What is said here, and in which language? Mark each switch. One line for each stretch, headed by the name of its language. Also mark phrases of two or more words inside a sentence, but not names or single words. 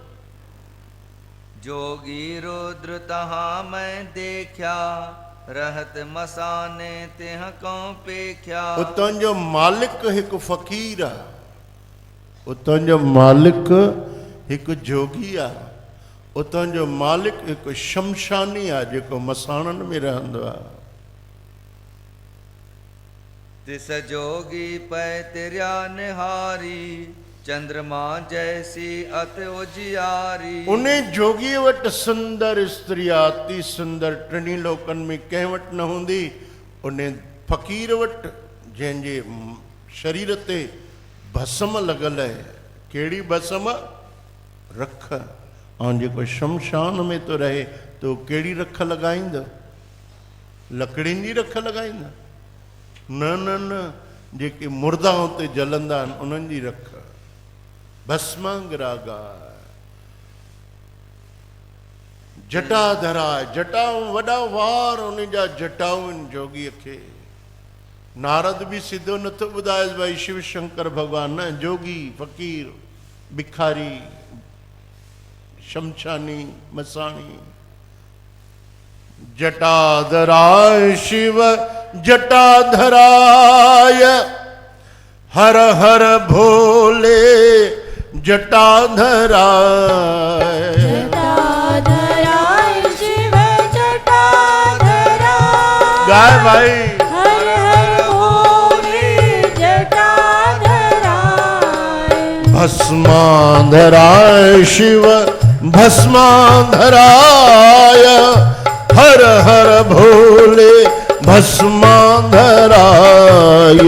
Hindi: जोगी रुद्र तहां मैं देखिया, रहत मसाने तिह को पेख्या।
Sindhi: उतां जो मालिक हिकु फ़क़ीर आहे, उतां जो मालिक हिकु जोगी आहे, उतां जो मालिक हिकु शमशानी आहे जेको मसाणनि में रहंदो आहे।
Hindi: तिस जोगी पै तिरिया निहारी, चंद्रमा जैसी अत उजियारी।
Sindhi: उन जोगीअ वटि सुंदर स्त्री आहे, अति सुंदर, टिनी लोकनि में कंहिं वटि न हूंदी। उन फ़क़ीर वटि जंहिंजे शरीर ते भस्म लॻल आहे, केड़ी भस्म रख। ऐं जेको शमशान में तो रहे तो केड़ी रख लगाईंदो? लकड़ियुनि जी रख लगाईंदा? न न न, जेके मुर्दा उते जलंदा आहिनि उन्हनि जी रख। भस्मांगरागा जटाधरा, जटाऊं वॾा वार उन जा जटाऊं आहिनि जोगीअ खे। नारद भी सिधो नथो ॿुधाएसि भाई शिव शंकर भगवान, न, जोगी फ़कीर भिखारी शमशानी मसाणी।
Hindi: जटाधराय शिव जटाधराय, हर हर भोले जटाधराय। जटाधराय शिव जटाधराय,
Sindhi: गाय भाई।
Hindi: हर हर भोले जटाधराय। भस्माधराय शिव भस्माधराय, हर हर भोले भस्माधराय।